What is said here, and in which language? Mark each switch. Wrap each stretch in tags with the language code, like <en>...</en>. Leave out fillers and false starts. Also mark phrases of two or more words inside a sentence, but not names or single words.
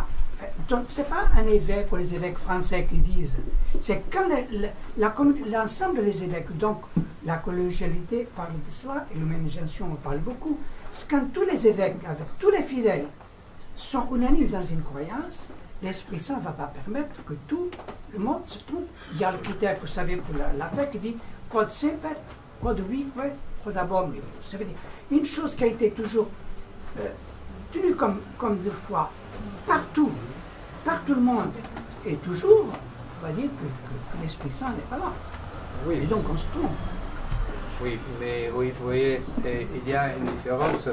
<fr>Donc, ce n'est pas un évêque ou les évêques français qui disent, c'est quand l'ensemble des évêques, donc la collégialité parle de cela, et l'humanisation en parle beaucoup, c'est quand tous les évêques, avec tous les fidèles, sont unanimes dans une croyance, l'Esprit Saint ne va pas permettre que tout le monde se trompe. Il y a le critère, vous savez, pour la fête qui dit «</fr> <la>quod semper, quod vique, quod abomnibus ».</la> <fr>Ça veut dire une chose qui a été toujours tenue comme de foi, partout, par tout le monde, et toujours, on va dire que l'Esprit Saint n'est pas là. Oui. Et donc on se trompe. Oui, mais oui, vous voyez, il y a une différence.</fr>